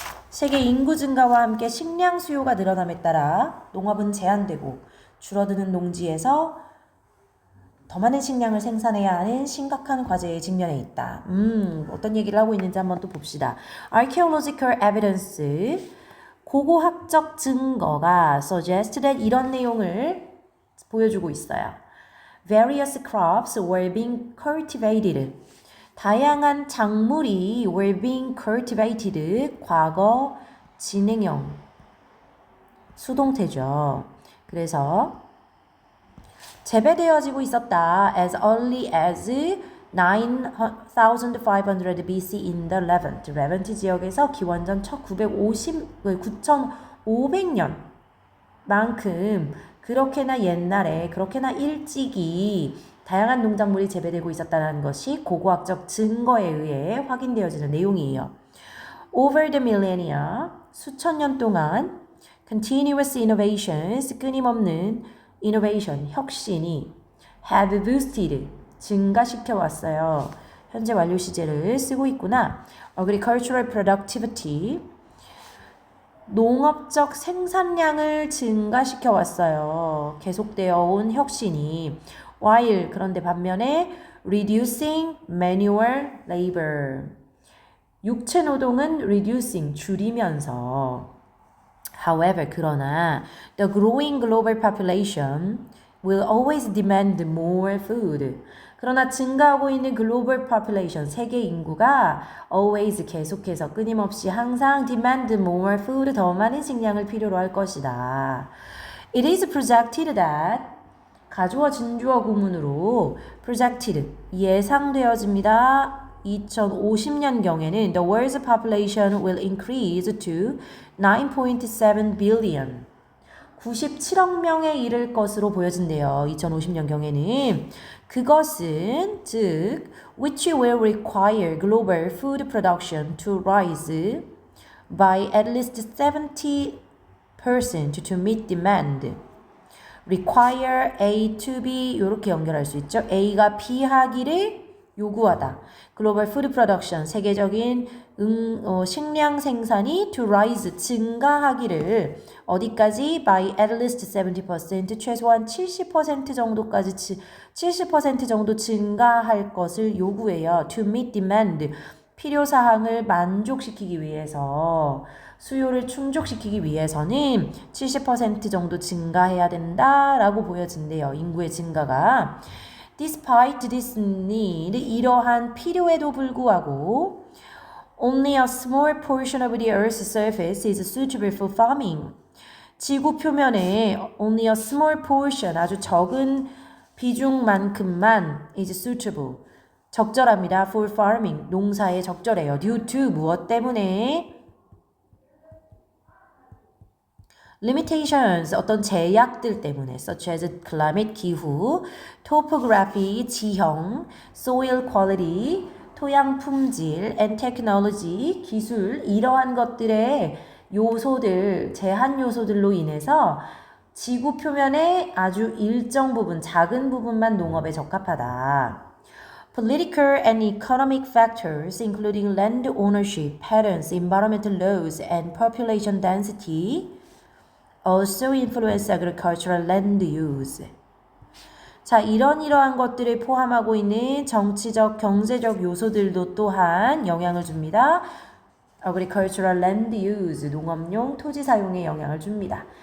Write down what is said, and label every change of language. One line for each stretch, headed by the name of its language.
Korean: 세계 인구 증가와 함께 식량 수요가 늘어남에 따라 농업은 제한되고 줄어드는 농지에서 더 많은 식량을 생산해야 하는 심각한 과제에 직면해 있다. 어떤 얘기를 하고 있는지 한번 또 봅시다.
English: Archaeological evidence,
Korean: 고고학적 증거가
English: suggest that
Korean: 이런 내용을 보여주고 있어요.
English: Various crops were being cultivated.
Korean: 다양한 작물이
English: were being cultivated.
Korean: 과거 진행형 수동태죠. 그래서 재배되어지고 있었다.
English: As early as 9500 BC in the Levant.
Korean: 레반트 지역에서 기원전 9500년 만큼 그렇게나 옛날에 그렇게나 일찍이 다양한 농작물이 재배되고 있었다는 것이 고고학적 증거에 의해 확인되어지는 내용이에요.
English: Over the millennia,
Korean: 수천 년 동안
English: continuous innovations,
Korean: 끊임없는
English: innovation,
Korean: 혁신이
English: have boosted,
Korean: 증가시켜 왔어요. 현재 완료 시제를 쓰고 있구나.
English: Agricultural productivity,
Korean: 농업적 생산량을 증가시켜 왔어요. 계속되어 온 혁신이.
English: While,
Korean: 그런데 반면에
English: reducing manual labor,
Korean: 육체 노동은 reducing, 줄이면서.
English: However,
Korean: 그러나
English: the growing global population will always demand more food.
Korean: 그러나 증가하고 있는 글로벌 population, 세계 인구가
English: always
Korean: 계속해서 끊임없이 항상
English: demand more food,
Korean: 더 많은 식량을 필요로 할 것이다.
English: It is projected that
Korean: 가주어 진주어 구문으로
English: projected
Korean: 예상되어집니다. 2050년경에는
English: the world's population will increase to 9.7 billion.
Korean: 97억 명에 이를 것으로 보여진대요. 2050년경에는 그것은 즉
English: which will require global food production to rise by at least 70% to meet demand.
Korean: require A to B 이렇게 연결할 수 있죠. A가 B 하기를 요구하다. 글로벌 푸드 프로덕션 세계적인 식량 생산이
English: to rise
Korean: 증가하기를 어디까지
English: by at least 70%
Korean: 최소한 70% 정도까지 70% 정도 증가할 것을 요구해요.
English: to meet demand
Korean: 필요 사항을 만족시키기 위해서 수요를 충족시키기 위해서는 70% 정도 증가해야 된다라고 보여진대요. 인구의 증가가.
English: Despite this need,
Korean: 이러한 필요에도 불구하고
English: only a small portion of the Earth's surface is suitable for farming.
Korean: 지구 표면에
English: only a small portion,
Korean: 아주 적은 비중만큼만
English: is suitable.
Korean: 적절합니다.
English: for farming.
Korean: 농사에 적절해요.
English: due to
Korean: 무엇 때문에? limitations 어떤 제약들 때문에
English: such as climate
Korean: 기후, topography 지형, soil quality 토양 품질 and technology 기술 이러한 것들의 요소들 제한 요소들로 인해서 지구 표면의 아주 일정 부분 작은 부분만 농업에 적합하다.
English: Political and economic factors including land ownership patterns, environmental laws and population density also influence agricultural land use.
Korean: 자, 이러한 것들을 포함하고 있는 정치적, 경제적 요소들도 또한 영향을 줍니다.
English: agricultural land use,
Korean: 농업용 토지 사용에 영향을 줍니다.